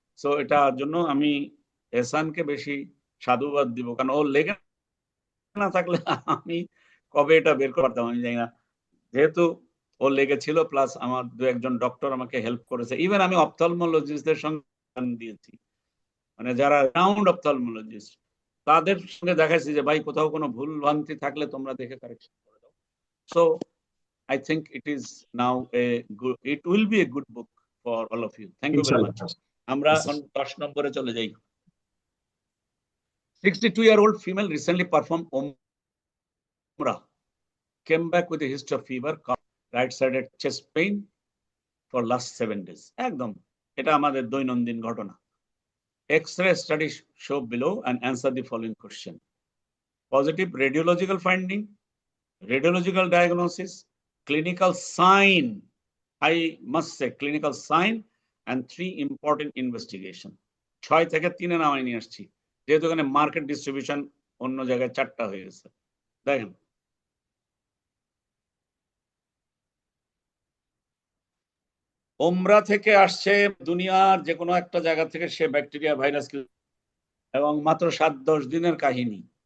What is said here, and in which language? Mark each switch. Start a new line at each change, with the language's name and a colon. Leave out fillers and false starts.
Bangla: So এটার জন্য আমি এহসানকে বেশি সাধুবাদ দিব, কারণ ও লেগে না থাকলে আমি কবে এটা বের করতে পারতাম আমি জানি না। যেহেতু ও লেগেছিল, প্লাস আমার 2-1 ডক্টর আমাকে হেল্প করেছে। ইভেন আমি অপথলমোলজিস্টদের সঙ্গে দিয়েছি, মানে যারা রাউন্ড অপথলমোলজিস্ট, তাদের সঙ্গে দেখাইছি যে ভাই কোথাও কোনো ভুল ভ্রান্তি থাকলে তোমরা দেখে কারেকশন করে দাও।
English: So I think it is now it will be a good book for all of you. Thank you very much.
Bangla: আমরা এখন 10 নম্বরে চলে যাই।
English: 62-year-old female recently performed Umrah, came back with a history of fever, right-sided chest pain for last 7 days.
Bangla: একদম এটা আমাদের দৈনন্দিন ঘটনা।
English: X-ray study show below and answer the following question. Positive radiological finding, radiological diagnosis, clinical sign, I must say clinical sign, and 3 important investigation.
Bangla: 6 থেকে 3-এ নামাই নিয়ে আসছি, যেহেতু এখানে মার্কেট ডিস্ট্রিবিউশন অন্য জায়গায় 4টা হয়ে গেছে। দেখেন ওমরা থেকে আসছে, দুনিয়ার যে কোনো একটা জায়গা থেকে সে ব্যাকটেরিয়া ভাইরাস, এবং মাত্র 7-10 দিনের কাহিনী।